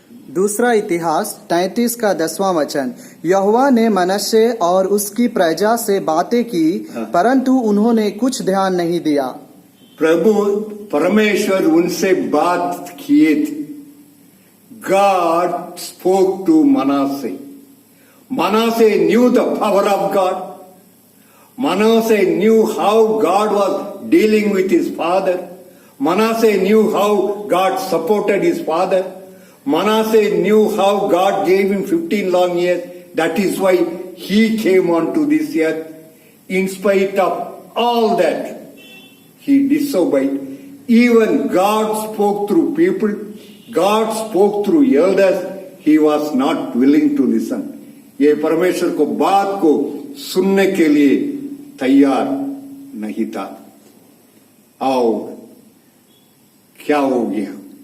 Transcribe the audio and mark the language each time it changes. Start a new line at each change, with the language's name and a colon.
Hindi: दूसरा इतिहास 33 का 10वां वचन। यहोवा ने मनश्शे और उसकी प्रजा से बातें की, परंतु उन्होंने कुछ ध्यान नहीं दिया। प्रभु परमेश्वर उनसे बात किए थे।
English: God spoke to Manasseh. Manasseh knew the power of God. Manasseh knew how God was dealing with his father. Manasseh knew how God supported his father. Manasseh knew how God gave him 15 long years. That is why he came onto this earth. In spite of all that, he disobeyed. Even God spoke through people. God spoke through elders. He was not willing to listen.
Hindi: ये परमेश्वर को बात को सुनने के लिए तैयार नहीं था। और क्या हो गया?